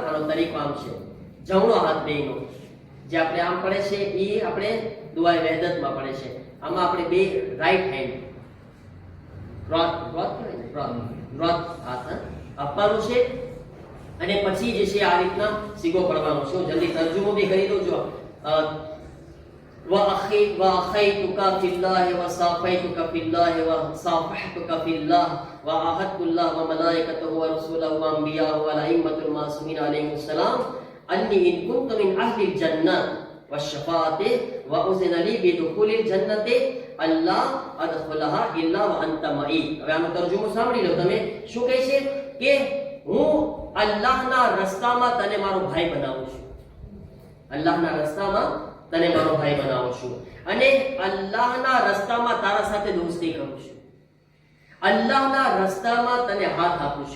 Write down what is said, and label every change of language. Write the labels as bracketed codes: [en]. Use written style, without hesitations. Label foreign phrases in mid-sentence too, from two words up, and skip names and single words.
[gu] આનો તરીકો આમ છે, જમણો હાથ બેયનો જે આપણે આમ પડે છે એ આપણે દુઆએ વહદતમાં પડે છે. આમાં આપણે બે [en] right hand [gu] હાથ આપવાનું છે અને પછી જે છે આ રીતના સીગો પડવાનો છે. જલ્દી તર્જુમો બી કરી દો. [ar] જો وأخيتك في الله وصافيتك في الله وصافحتك في الله وعاهدت الله وملائكته ورسوله وأنبياءه والأئمة المعصومين عليهم السلام أني إن كنت من أهل الجنة والشفاعة وأذن لي بدخول الجنة ألا أدخلها إلا وأنت معي. [gu] હવે આનો તર્જુમો સાંભળી લો તમે. શું કહે છે કે હું અલ્લાહના રસ્તામાં તને મારો ભાઈ બનાવું છું, અલ્લાહના રસ્તામાં તને મારો ભાઈ બનાવું છું અને અલ્લાહના રસ્તામાં તારા સાથે દોસ્તી કરું છું, અલ્લાહના રસ્તામાં તને હાથ આપું છું.